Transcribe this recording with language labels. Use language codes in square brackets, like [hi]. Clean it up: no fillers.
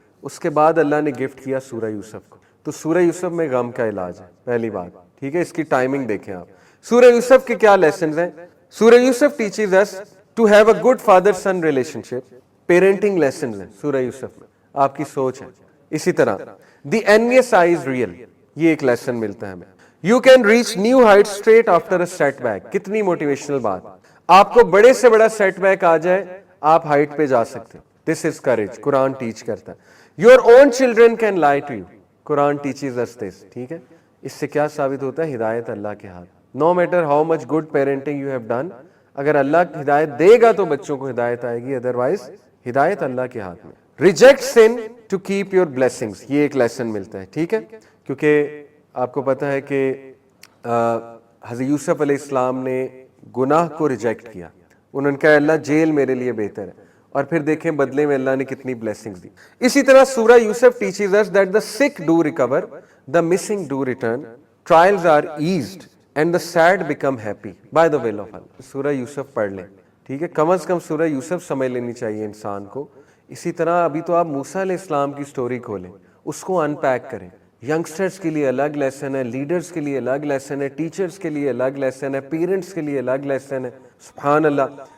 [ur] اس کے بعد اللہ نے گفٹ کیا سورہ یوسف کو. تو سورہ یوسف میں غم کا علاج ہے، پہلی بات، ٹھیک ہے. اس کی ٹائمنگ دیکھیں آپ. سورہ یوسف کے کیا لیسنز ہیں؟ [en] سورہ Yusuf teaches us to have a good father son relationship. [ur] Parenting lessons ہیں سورہ یوسف میں، آپ کی سوچ ہے. اسی طرح [en] the envious eye is real، [ur] یہ ایک لیسن ملتا ہے ہمیں. [en] You can reach new heights straight after a setback. [ur] کتنی موٹیویشنل بات. آپ کو بڑے سے بڑا سیٹ بیک آ جائے آپ ہائٹ پہ جا سکتے. [en] This is courage، [ur] Quran teach کرتا ہے. [en] Your own children can lie to you. Quran teaches us this. [ur] ٹھیک ہے. اس سے کیا ثابت ہوتا ہے؟ ہدایت اللہ کے ہاتھ. [en] No matter how much good parenting you have done، [ur] اگر اللہ ہدایت دے گا تو بچوں کو ہدایت آئے گی، ادروائز ہدایت اللہ کے ہاتھ میں. [en] Reject sin to keep your blessings. [ur] یہ ایک لیسن ملتا ہے، ٹھیک ہے. کیونکہ آپ کو پتا ہے کہ حضرت یوسف علیہ السلام نے گناہ کو ریجیکٹ کیا. انہوں نے کہا اللہ جیل میرے لیے بہتر ہے، اور پھر دیکھیں بدلے میں اللہ نے کتنی بلیسنگز دی. اسی طرح [en] سورہ Yusuf teaches us that the sick do recover, the missing do return, trials are eased and the sad become happy by the will of Allah. [ur] سورہ یوسف پڑھ لیں، ٹھیک ہے. کم از کم سورہ یوسف سمجھ لینی چاہیے انسان کو. اسی طرح ابھی تو آپ موسیٰ علیہ السلام کی سٹوری کھولیں، اس کو ان پیک کریں. ینگسٹرز کے لیے الگ لیسن ہے، لیڈرز کے لیے الگ لیسن ہے، ٹیچرز کے لیے الگ لیسن ہے، پیرنٹس کے لیے الگ لیسن ہے. سبحان اللہ.